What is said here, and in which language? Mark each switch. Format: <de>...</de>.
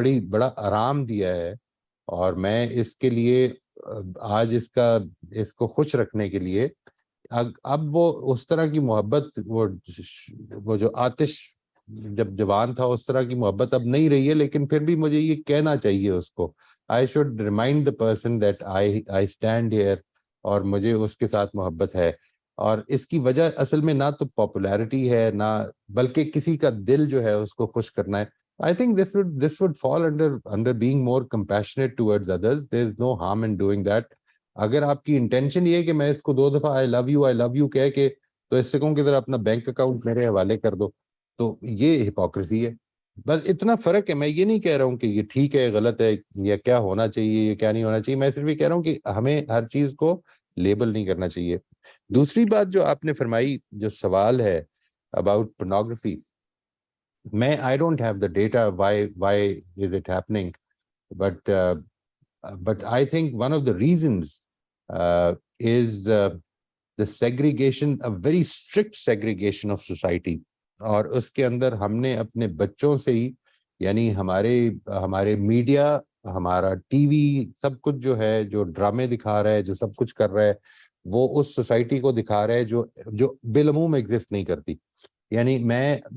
<ur>بڑا آرام دیا ہے اور میں اس کے لیے آج اس کو خوش رکھنے کے لیے اب وہ اس طرح کی محبت وہ جو آتش جب جوان تھا اس طرح کی محبت اب نہیں رہی ہے, لیکن پھر بھی مجھے یہ کہنا چاہیے اس کو,</ur> <en>I should remind the person that I stand here</en> <ur>اور مجھے اس کے ساتھ محبت ہے. اور اس کی وجہ اصل میں نہ تو پاپولیرٹی ہے نہ بلکہ کسی کا دل جو ہے اس کو خوش کرنا ہے.</ur> <en>I think this would fall under being more compassionate towards others. There is no harm in doing that.</en> <ur>اگر آپ کی انٹینشن یہ ہے کہ میں اس کو 2 دفعہ</ur> <en>I love you</en> <ur>کہہ کے تو اس سے کہوں کہ ذرا اپنا بینک اکاؤنٹ میرے حوالے کر دو, تو یہ ہپوکریسی ہے. بس اتنا فرق ہے. میں یہ نہیں کہہ رہا ہوں کہ یہ ٹھیک ہے غلط ہے یا کیا ہونا چاہیے یا کیا نہیں ہونا چاہیے. میں صرف یہ کہہ رہا ہوں کہ ہمیں ہر چیز کو لیبل نہیں کرنا چاہیے. دوسری بات جو آپ نے فرمائی, جو سوال ہے</ur> <en>about pornography,</en> <ur>میں</ur> <en>I don't have the data why is it happening, but I think one of the reasons is the segregation, a very strict segregation of society.</en> <ur>اور اس کے اندر ہم نے اپنے بچوں سے ہی, یعنی ہمارے میڈیا, ہمارا ٹی وی, سب کچھ جو ہے, جو ڈرامے دکھا رہا ہے, جو سب کچھ کر رہا ہے, وہ اس سوسائٹی کو دکھا رہا ہے جو بالعموم ایگزسٹ نہیں کرتی. یعنی میں</ur>